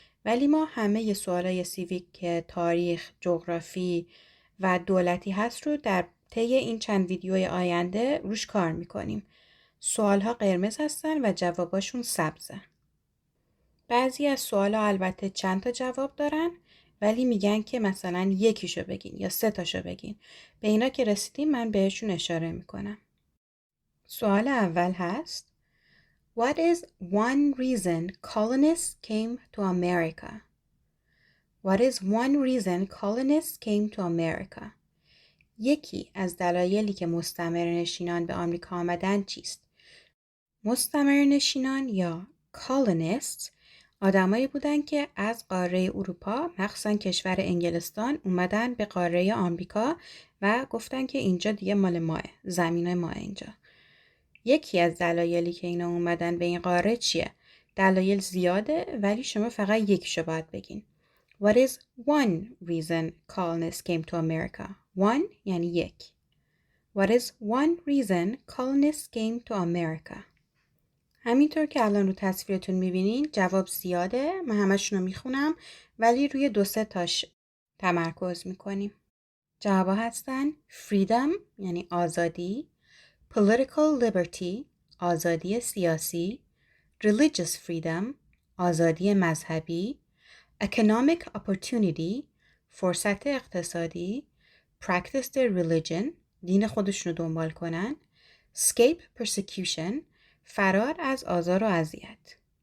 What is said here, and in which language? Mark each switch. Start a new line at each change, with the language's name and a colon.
Persian: ولی ما همه سوالای سیویک که تاریخ، جغرافی و دولتی هست رو در طی این چند ویدیوی آینده روش کار میکنیم. سوالها قرمز هستن و جواباشون سبزه. بعضی از سوالها البته چند تا جواب دارن ولی میگن که مثلا یکیشو بگین یا 3 تاشو بگین. به اینا که رسیدیم من بهشون اشاره میکنم. سوال اول هست
English: What is one reason colonists came to America? What is one reason colonists came to America?
Persian: یکی از دلایلی که مستعمره‌نشینان به آمریکا آمدن چیست؟ مستعمره‌نشینان یا colonists آدمایی بودن که از قاره اروپا مخصوصا کشور انگلستان اومدن به قاره آمریکا و گفتن که اینجا دیگه مال ماه، زمین ماه اینجا. یکی از دلایلی که اینا اومدن به این قاره چیه؟ دلایل زیاده ولی شما فقط یکیشو باید بگین.
English: What is one reason colonists came to America?
Persian: One یعنی یک.
English: What is one reason colonists came to America?
Persian: همینطور که الان رو تصویرتون میبینین جواب زیاده. من همشون رو میخونم ولی روی 2-3 تاش تمرکز میکنیم. جوابا هستن freedom یعنی آزادی،
English: political liberty
Persian: آزادی سیاسی،
English: religious freedom
Persian: آزادی مذهبی،
English: economic opportunity
Persian: فرصت اقتصادی،
English: practice their religion
Persian: دین خودشون رو دنبال کنن،
English: escape persecution
Persian: فرار از آزار و اذیت.